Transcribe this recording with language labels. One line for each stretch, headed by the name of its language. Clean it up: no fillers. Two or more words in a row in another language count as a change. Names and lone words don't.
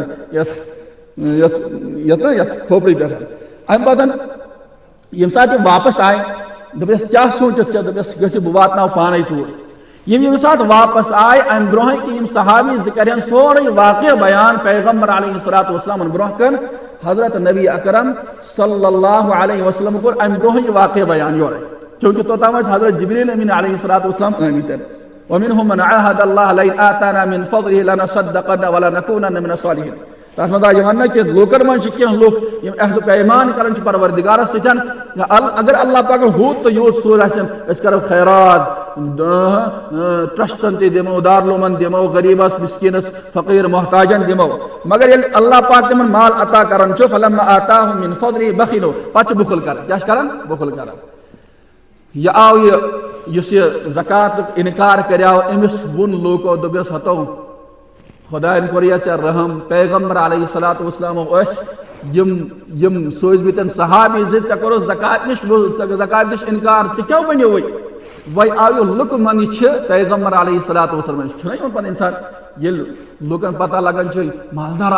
Kashmiri: پٮ۪ٹھ یتھ کھوپرِ پٮ۪ٹھ امہِ پتہٕ ییٚمہِ ساتہٕ یِم واپس آے دوٚپُس کیٛاہ سوٗنٛچِتھ ژےٚ دوٚپُس گٔژھِو بہٕ واتناو پانے توٗرۍ ییٚمہِ ساتہٕ واپس آے امہِ برونٛہٕے کہِ یِم صحابی زٕ کرن سورُے واقعہ بیان پیغمبر
Arabic: علیہ الصلوۃ والسلامن
Kashmiri: برونٛہہ کن حضرت نبی اکرم
Arabic: صلی اللہ علیہ وسلم
Kashmiri: کوٚر امہِ برونٛہٕے یہِ واقعہ بیان یورے چوٗنٛکہِ توٚتام ٲسۍ حضرت جبریٖل أمیٖن
Arabic: علیہ الصلوۃ والسلام
Kashmiri: آمٕتۍ
Arabic: ومنهم من عاهد الله لئن آتانا من فضله لنصدقن ولنكونن من الصالحين
Kashmiri: تتھ منٛز آیہِ یہِ وننہٕ کہِ لوٗکن منٛز چھِ کینٛہہ لُکھ یِم عہد و پیمان کران چھِ پروردگارس سۭتۍ اگر اللہ پاکن ہوٗت تہٕ یوٗت سوٗز آسن أسۍ کرو خیرات ٹرسٹن تہِ دِمو دارالعلوٗمن دِمو غریٖبس مسکیٖنس فقیٖر محتاجن دِمو مگر ییٚلہِ اللہ پاک تِمن مال عطا کران چھُ
Arabic: فلما آتاهم من فضله بخلوا
Kashmiri: پتہٕ چھِ بُخل کران کیٛاہ چھِ کران بُخل کران یہِ آو یُس یہِ زکاتُک اِنکار کریو أمِس ووٚن لوٗکو دوٚپُس ہتو خۄدایَن کوٚر یا ژےٚ رحم پیغمبر
Arabic: علیہ الصلوۃ والسلامو
Kashmiri: ٲسۍ یِم سوٗزمٕتۍ صحابی زِ ژےٚ کوٚرُتھ زکات نِش زکات نِش اِنکار ژٕ کیٛاہ ؤنِو وۄنۍ آو یہِ لُکہٕ منٛز چھِ پیغمبر
Arabic: علیہ الصلوۃ والسلام
Kashmiri: چھُنہ یِوان پتہٕ اِنسان ییٚلہِ لُکن پتہ لگان چھِ مالدار